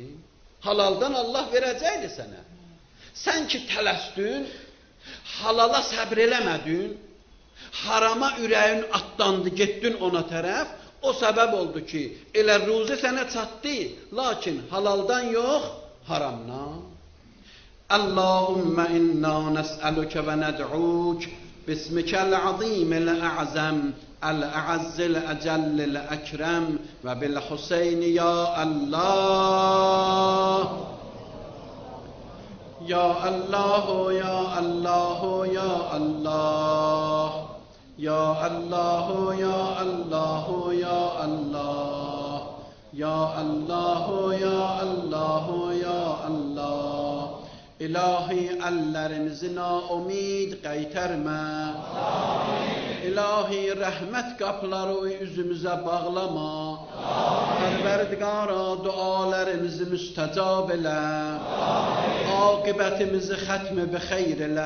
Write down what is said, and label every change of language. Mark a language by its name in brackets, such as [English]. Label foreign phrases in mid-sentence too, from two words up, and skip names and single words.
[Azerbaijani] Halaldan Allah verəcəkdi sənə. Sən ki tələsdin, halala səbr eləmədin, harama ürəyin atlandı, getdin ona tərəf, o səbəb oldu ki, elə ruzi sənə çatdı, lakin halaldan yox, haramdan. [Arabic] اللهم إنا نسألك وندعوك باسمك العظيم الأعظم الأعز الأجل الأكرم وبالحسين يا الله. يا الله، يا الله، يا الله. يا الله، يا الله، يا الله. يا الله، يا الله، يا الله. [Azerbaijani] İlahi əllərimizi naumid qaytarma. İlahi rəhmət qapıları üzümüzə bağlama. Pərverdigara dualarımızı müstəcab elə. Aqibətimizi xətmi bi xeyr elə.